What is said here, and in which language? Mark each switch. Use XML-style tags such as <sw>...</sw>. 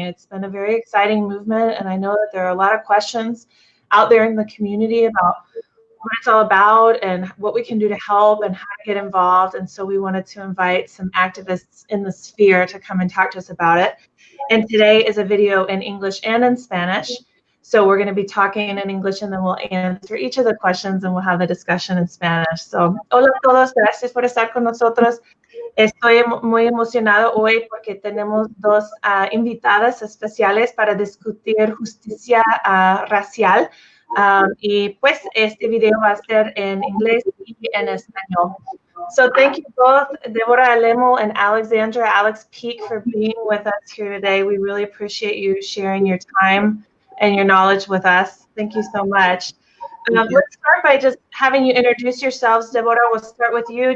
<en>It's been a very exciting movement, and I know that there are a lot of questions out there in the community about what it's all about and what we can do to help and how to get involved. And so we wanted to invite some activists in the sphere to come and talk to us about it. And today is a video in English and in Spanish. So we're going to be talking in English and then we'll answer each of the questions and we'll have a discussion in Spanish.</en> <es>So, hola a todos, gracias por estar con nosotros. Estoy muy emocionado hoy porque tenemos dos invitadas especiales para discutir justicia racial. Y pues este video va a ser en inglés y en español.</es> <en>So thank you both, Deborah, Alemu, and Alex Peak, for being with us here today. We really appreciate you sharing your time and your knowledge with us. Thank you so much. Let's start by just having you introduce yourselves. Deborah, we'll start with you.</en>